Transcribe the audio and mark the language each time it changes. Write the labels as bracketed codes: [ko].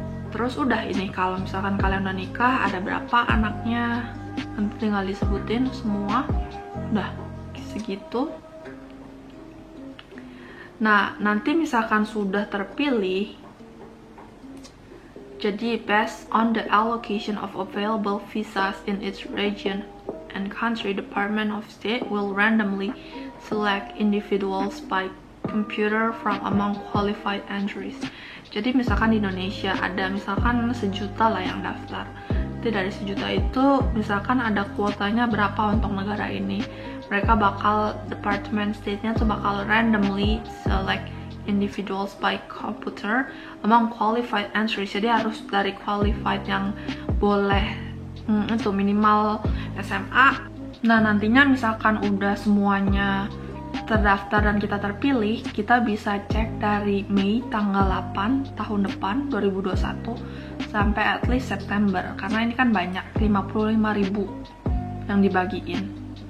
[id] Terus udah, ini kalau misalkan kalian udah nikah, ada berapa anaknya, nanti tinggal disebutin semua. Udah segitu. Nah nanti misalkan sudah terpilih, jadi [en] based on the allocation of available visas in its region and country, Department of State will randomly select individuals by computer from among qualified entries. [id] Jadi misalkan di Indonesia ada misalkan 1 juta lah yang daftar. Jadi dari 1 juta itu misalkan ada kuotanya berapa untuk negara ini. Mereka bakal, Department State-nya tuh bakal [en] randomly select individuals by computer among qualified entries. [id] Jadi harus dari qualified yang boleh itu minimal SMA. Nah nantinya misalkan udah semuanya terdaftar dan kita terpilih, kita bisa cek dari Mei tanggal 8 tahun depan 2021 sampai [en] at least [id] September, karena ini kan banyak, 55.000 yang dibagiin.